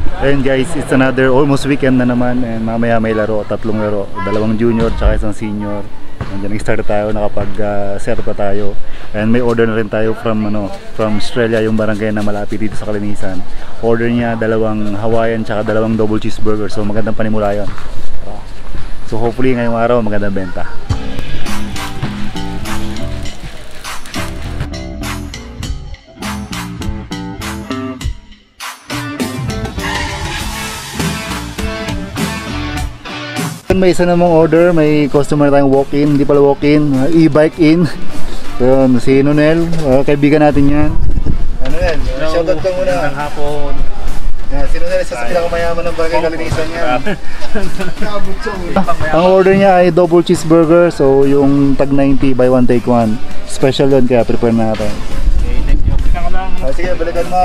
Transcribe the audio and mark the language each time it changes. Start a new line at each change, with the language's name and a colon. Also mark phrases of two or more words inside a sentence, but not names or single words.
Filipino: Ayun guys,
English: it's another almost weekend
Filipino: na naman, and mamaya may laro, 3 laro, 2 junior tsaka 1 senior. Nandiyan nag-start tayo, nakapag-set pa tayo. And may order na rin tayo from Australia, yung barangay na malapit dito sa Kalinisan. Order niya 2 Hawaiian tsaka 2 double cheeseburger. So magandang panimula yun. So hopefully ngayong araw magandang benta. May isa namang order, may customer tayong walk-in, hindi pala walk-in, e-bike in. So yun, si Nonel, kaibigan natin yan. Nonel, shoutout ka muna. Magandang hapon. Yeah, si Nonel, isa sa pinakamayaman ng barangay Kalinisan yan. Ang order niya ay double cheeseburger, so yung tag 90
English: buy one take one.
Filipino: Special yun, kaya prepare natin.
English: Okay, thank you.
Filipino: Balikan ko lang. Sige, balikan mo.